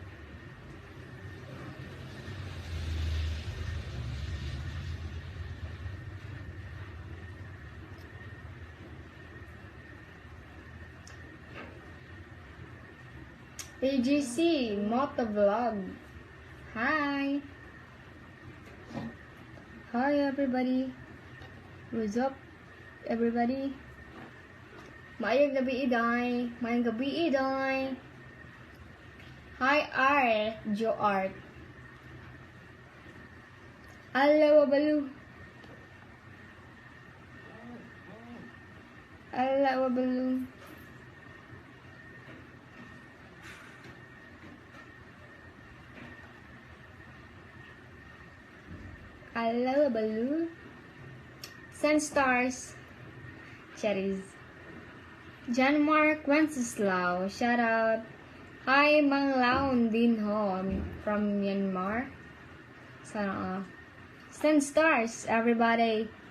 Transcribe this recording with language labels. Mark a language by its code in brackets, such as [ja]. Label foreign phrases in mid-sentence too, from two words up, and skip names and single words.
[en] AGC Motovlog. Hi. Hi, everybody. What's up, everybody? [ceb] Maayong gabi, Iday. Maayong gabi, Iday. Hi, Art. Jo Art. Alaw, balu. Alaw, balu. Alaw, balu. [en] Send stars. Cherries. John Mark Wenceslao. Shout out. Hi, [tl] Mang Laon din ho. [en] From Myanmar. Sana send stars, everybody.